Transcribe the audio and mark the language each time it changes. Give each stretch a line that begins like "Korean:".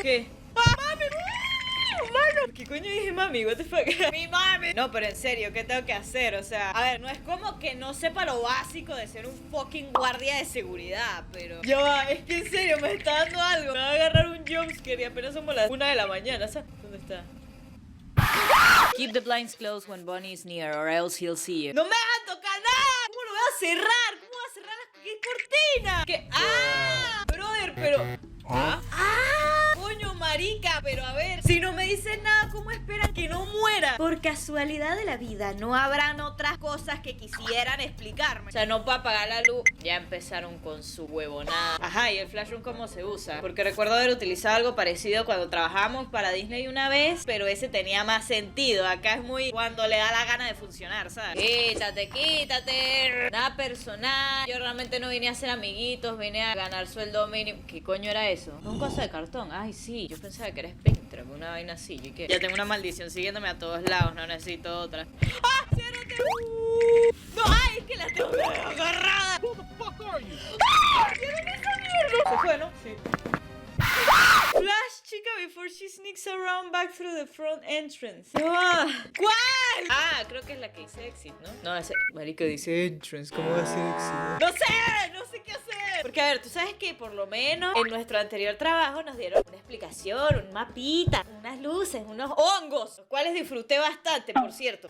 Spanish: ¿Qué? ¡Ah, mami! Mano, ¿qué coño dije mami?
English: What the fuck?
Spanish: Mi mami. No, pero en serio, ¿qué tengo que hacer? O sea, a ver, no es como que no sepa lo básico de ser un fucking guardia de seguridad, pero... Ya va, es que en serio me está dando algo. Me va a agarrar un jumpscare y apenas somos las 1 de la mañana, ¿sabes? ¿Dónde está?
English: Keep the blinds closed when Bonnie is near or else he'll see you.
Spanish: ¡No me hagan tocar nada! ¿Cómo lo voy a cerrar? ¿Cómo voy a cerrar las cortinas? ¿Qué? ¡Ah! Brother, pero... ¿Ah? Coño, marica, pero a ver, si no me dicen nada, ¿cómo esperan que no muera? Por casualidad de la vida, no habrán otras cosas que quisieran explicarme. O sea, no para apagar la luz. Ya empezaron con su huevonada. Ajá, ¿y el flash room cómo se usa? Porque recuerdo haber utilizado algo parecido cuando trabajamos para Disney una vez, pero ese tenía más sentido. Acá es muy cuando le da la gana de funcionar, ¿sabes? Quítate, quítate. Nada personal. Yo realmente no vine a ser amiguitos, vine a ganar sueldo mínimo. ¿Qué coño era eso? Un coso de cartón. Ay, sí. Yo pensaba que era Spectra, una vaina así. ¿Y qué? Ya tengo una maldición siguiéndome a todos lados. No necesito otra. ¡Ah! ¡Ciérrate! No, ay, es que la tengo agarrada. ¡Ah! ¡Ciérrate esa mierda! ¿Se fue, no? Sí.
English: Flash chica before she sneaks around back through the front entrance.
Spanish: Ah, ¿cuál? Ah, creo que es la que dice exit, ¿no? No, ese marica dice entrance. ¿Cómo va a ser exit? No sé qué hacer. Porque a ver, tú sabes que por lo menos en nuestro anterior trabajo nos dieron una explicación, un mapita, unas luces, unos hongos, los cuales disfruté bastante, por cierto.